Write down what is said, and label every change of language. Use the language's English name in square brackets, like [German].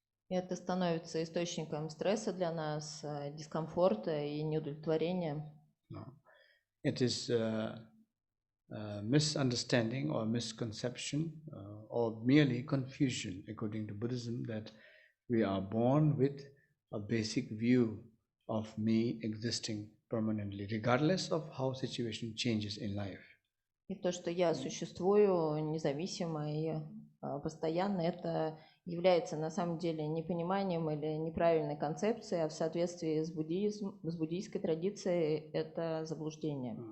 [Russian] И это становится источником стресса для нас, дискомфорта и неудовлетворения. [English] No. It is misunderstanding or misconception or merely confusion, according to Buddhism, that we are born with a basic view of me existing permanently, regardless of how situation changes in life. [Russian] И то, что я существую независимо и постоянно, это является на самом деле непониманием или неправильной концепцией, а в соответствии с буддийской традицией это заблуждение.